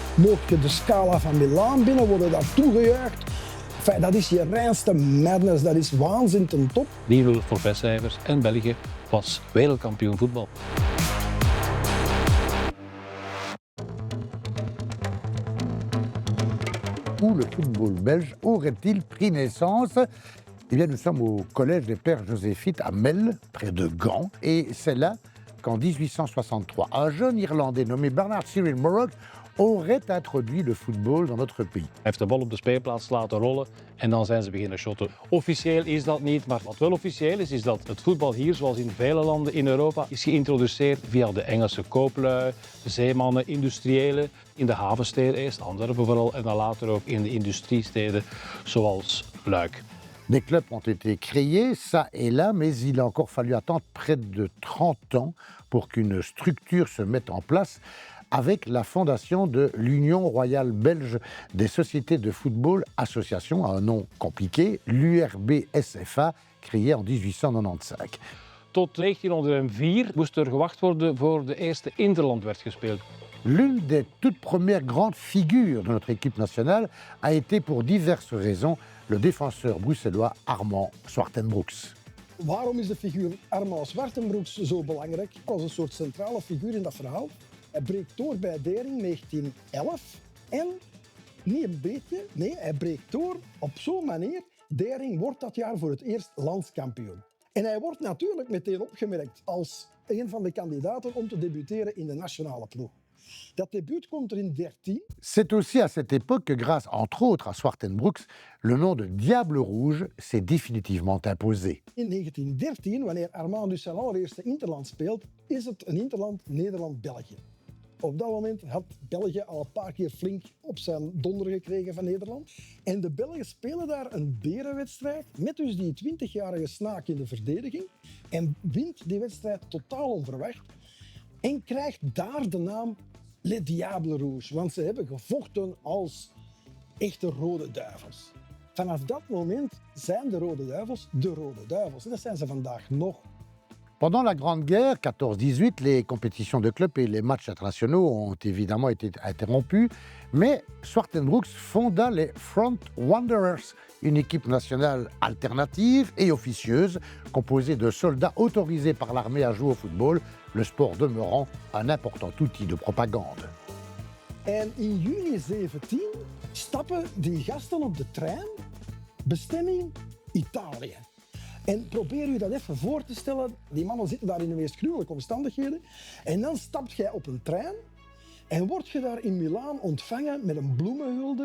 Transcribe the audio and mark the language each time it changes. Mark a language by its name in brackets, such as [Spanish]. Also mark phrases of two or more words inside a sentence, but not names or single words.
[Dutch] Mocht je de Scala van Milaan binnen, worden daar toegejuicht. Enfin, dat is je reinste madness, dat is waanzin ten top. 3-0 voor Vestcijfers en België was wereldkampioen voetbal. [French] Où le football belge aurait-il pris naissance? Eh bien, nous sommes au collège des Pères Joséphites à Melle, près de Gand. Et c'est là qu'en 1863, un jeune Irlandais nommé Bernard Cyril Morrock aurait introduit le football dans notre pays. [Dutch] Hij heeft de bal op de speelplaats laten rollen en dan zijn ze beginnen shotten. Officieel is dat niet, maar wat wel officieel is dat het voetbal hier, zoals in vele landen in Europa, is geïntroduceerd via de Engelse kooplui, zeemannen, industriëlen, in de havensteden eerst, Antwerpen vooral, en dan later ook in de industriesteden zoals Luik. [French] Des clubs ont été créés, ça et là, mais il a encore fallu attendre près de 30 ans pour qu'une structure se mette en place avec la fondation de l'Union royale belge des sociétés de football association, à un nom compliqué, l'URBSFA, créée en 1895. [Dutch] Tot 1904 moest er gewacht worden voor de eerste interland werd gespeeld. [French] L'une des toutes premières grandes figures de notre équipe nationale a été pour diverses raisons le défenseur bruxellois Armand Zwartenbroeks. [Dutch] Waarom is de figuur Armand Zwartenbroeks zo belangrijk als een soort centrale figuur in dat verhaal? Hij breekt door bij Dering 1911 en niet een beetje, nee, hij breekt door op zo'n manier. Dering wordt dat jaar voor het eerst landskampioen. En hij wordt natuurlijk meteen opgemerkt als een van de kandidaten om te debuteren in de nationale ploeg. Dat debuut komt er in 13. [French] C'est aussi à cette époque que grâce entre autres à Zwartenbroeks, le nom de Diable Rouge s'est définitivement imposé. [Dutch] In 1913, wanneer Armand dus zijn allereerste interland speelt, is het een interland Nederland-België. Op dat moment had België al een paar keer flink op zijn donder gekregen van Nederland. En de Belgen spelen daar een berenwedstrijd met dus die 20-jarige Snaak in de verdediging. En wint die wedstrijd totaal onverwacht. En krijgt daar de naam Les Diables Rouges. Want ze hebben gevochten als echte Rode Duivels. Vanaf dat moment zijn de Rode Duivels de Rode Duivels. En dat zijn ze vandaag nog. [French] Pendant la Grande Guerre, 14-18, les compétitions de clubs et les matchs internationaux ont évidemment été interrompus, mais Zwartenbroeks fonda les Front Wanderers, une équipe nationale alternative et officieuse, composée de soldats autorisés par l'armée à jouer au football, le sport demeurant un important outil de propagande. [Dutch] En in juni 17 stappen die gasten op de trein, bestemming Italië. En probeer u dat even voor te stellen. Die mannen zitten daar in de meest gruwelijke omstandigheden. En dan stapt jij op een trein en word je daar in Milaan ontvangen met een bloemenhulde.